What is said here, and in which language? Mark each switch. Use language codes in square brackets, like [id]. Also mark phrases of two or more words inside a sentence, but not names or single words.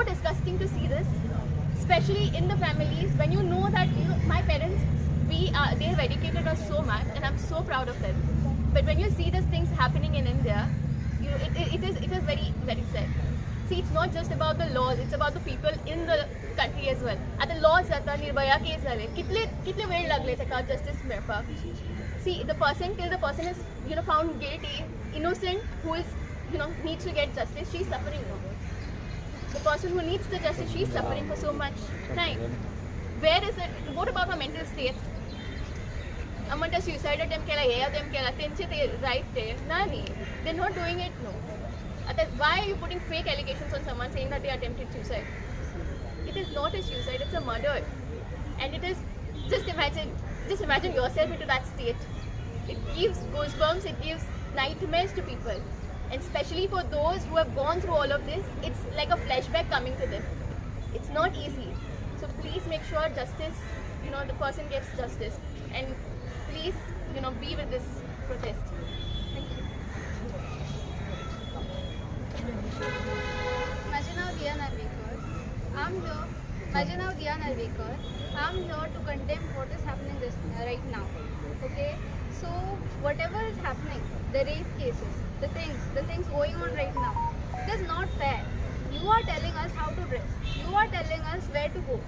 [en] disgusting to see this especially in the families when you know that my parents they have educated us so much and I'm so proud of them but when you see these things happening in India it is very very sad see it's not just about the laws it's about the people in the country as well [kok] आता laws जाता निर्भया केस झाले कितले वेळ लागले ताका justice मेळपाक [en] see the person till the person is found guilty innocent who is needs to get justice, she's suffering now. The person who needs the justice, she's suffering for so much time. Where is it? What about her mental state? [mr] Amanta [en] suicide attempt [mr] kela, हे attempt kela, त्यांचे ते [en] right there. Nani, they're not doing it. No. Why are you putting fake allegations on someone saying that they attempted suicide? It is not a suicide, it's a murder. And it is, just imagine yourself into that state. It gives goosebumps, it gives nightmares to people. And especially for those who have gone through all of this, it's like a flashback coming to them. It's not easy. So please make sure justice, the person gets justice. And please, be with this protest. Thank you. [mr] माझे नाव दिया नार्वेकर. [en] I'm here to condemn what is happening right now. Okay, so whatever is happening, the rape cases, the things going on right now, it is not fair. You are telling us how to dress. You are telling us where to go.